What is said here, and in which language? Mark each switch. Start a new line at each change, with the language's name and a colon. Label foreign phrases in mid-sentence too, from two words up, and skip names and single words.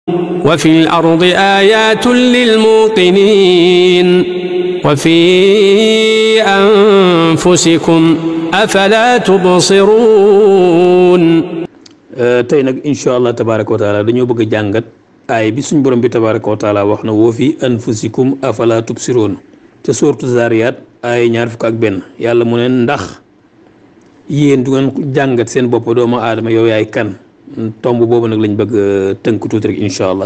Arabic: وفي الأرض آيات للموقنين وفي أنفسكم أفلا تبصرون.
Wolof: tey nag
Arabic: إن شاء الله تبارك وتعالى
Wolof: dañoo bëgg a jàngat aay bi suñ borom bi
Arabic: تبارك وتعالى
Wolof: wax na
Arabic: وفي أنفسكم أفلا تبصرون
Wolof: te sooratu Zaariyaat aay 21 yàlla mu ne ndax yéen du ngeen jàngat seen bopp doomu aadama yow yaay kan tomb boobu nag lañ bëgg tënk tuuti rek
Arabic: إن شاء الله.